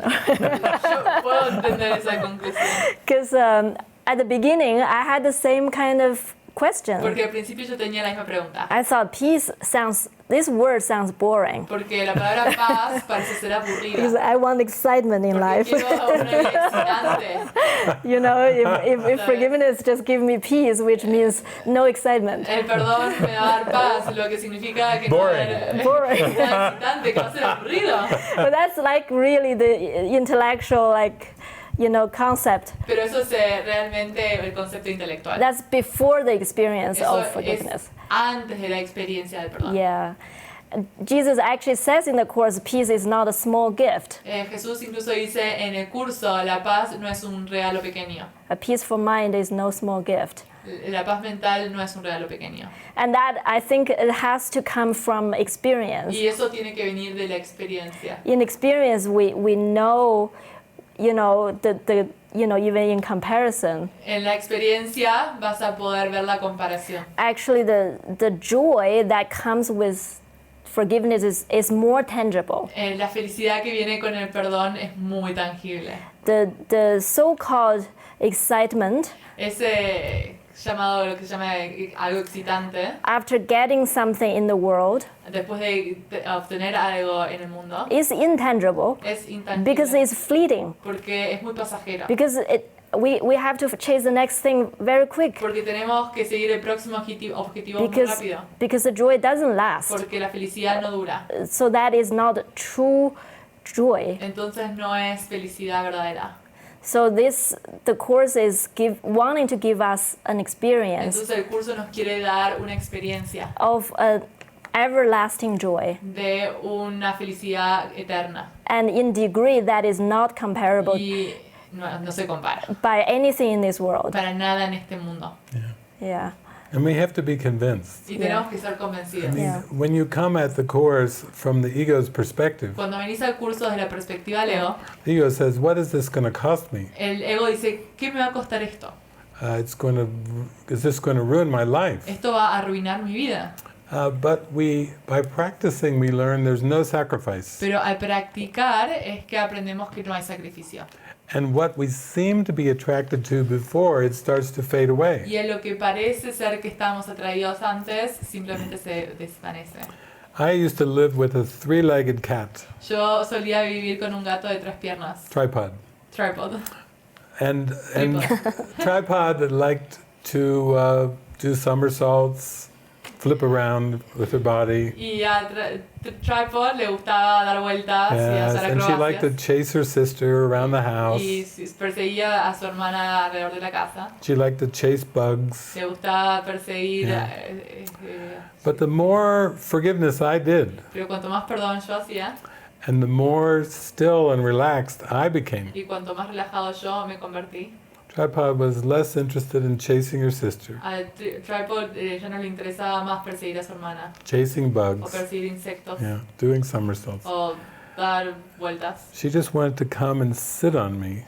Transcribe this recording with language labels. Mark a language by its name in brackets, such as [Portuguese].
[Spanish] Yo puedo entender esa conclusión. [English] Because at the beginning, I had the same kind of question. [Spanish] Porque al principio yo tenía la misma pregunta. [English] I thought this word sounds boring. [Spanish] Porque la palabra paz parece ser [English] Because [Spanish] aburrida. [English] I want excitement in [Spanish] Porque [English] life. [Spanish] quiero una vida excitante. [English] You know, if forgiveness just give me peace, which means no excitement. [Spanish] El perdón me va a dar paz, lo que significa que no va a haber [English] Boring. [Spanish] nada excitante, que va a ser aburrido. [English] But that's like really the intellectual, concept. [Spanish] Pero eso es realmente el concepto intelectual. [English] That's before the experience [Spanish] Eso [English] of [Spanish] es [English] forgiveness. [Spanish] antes de la experiencia del perdón. [English] Yeah. Jesus actually says in the Course, peace is not a small gift. [Spanish] Jesús incluso dice en el curso, la paz no es un regalo pequeño. [English] A peaceful mind is no small gift. [Spanish] La paz mental no es un regalo pequeño. [English] And that, I think, it has to come from experience. [Spanish] Y eso tiene que venir de la experiencia. [English] In experience, we know, even in comparison, [Spanish] En la experiencia vas a poder ver la comparación. [English] actually the joy that comes with forgiveness is more tangible. [Spanish] La felicidad que viene con el perdón es muy tangible. [English] The so-called excitement [Spanish] Ese llamado, lo que se llama algo excitante, [English] after getting something in the world [Spanish] después de obtener algo en el mundo, [English] is intangible [Spanish] es [English] because [Spanish] intangible [English] it's fleeting. [Spanish] porque es muy pasajero. [English] Because we have to chase the next thing very quick. [Spanish] Porque tenemos que seguir el próximo objetivo muy rápido. [English] Because the joy doesn't last. [Spanish] Porque la felicidad no dura. [English] So that is not true joy. [Spanish] Entonces no es felicidad verdadera. [English] So the Course is wanting to give us an experience [Spanish] Entonces el curso nos quiere dar una experiencia [English] of an everlasting joy. [Spanish] de una felicidad eterna. [English] And in degree that is not comparable [Spanish] Y no se compara. [English] by anything in this world. [Spanish] Para nada en este mundo. [English] Yeah. And we have to be convinced. [Spanish] Y tenemos que ser convencidos. [English] Yeah. When you come at the Course from the ego's perspective, [Spanish] Cuando venís al curso desde la perspectiva del ego, [English] the ego says, what is this going to cost me? [Spanish] el ego dice, ¿qué me va a costar esto? [English] Is this going to ruin my life? [Spanish] Esto va a arruinar mi vida. [English] But by practicing, we learn there's no sacrifice. [Spanish] Pero al practicar es que aprendemos que no hay sacrificio. [English] And what we seem to be attracted to before, it starts to fade away. [Spanish] Y en lo que parece ser que estábamos atraídos antes, simplemente se desvanece. [English] I used to live with a three-legged cat, [Spanish] Yo solía vivir con un gato de 3 piernas, [English] tripod. [Spanish] tripod. [English] And Tripod liked to do somersaults, flip around with her body. [Spanish] Y a tripod le gustaba dar vueltas y [English] Yes, [Spanish] hacer [English] and she liked to [Spanish] acrobacias. [English] chase her sister around the house. [Spanish] Y perseguía a su hermana alrededor de la casa. [English] She liked to chase bugs. [Spanish] Le gustaba perseguir. [English] Yeah. But the more forgiveness I did, [Spanish] Pero cuanto más perdón yo hacía [English] and the more still and relaxed I became, [Spanish] y cuanto más relajado yo me convertí, [English] Tripod was less interested in chasing her sister, [Spanish] al tripod ya no le interesaba más perseguir a su hermana [English] chasing [Spanish] o [English] bugs, [Spanish] perseguir insectos [English] doing somersaults. [Spanish] o dar vueltas. [English] She just wanted to come and sit on me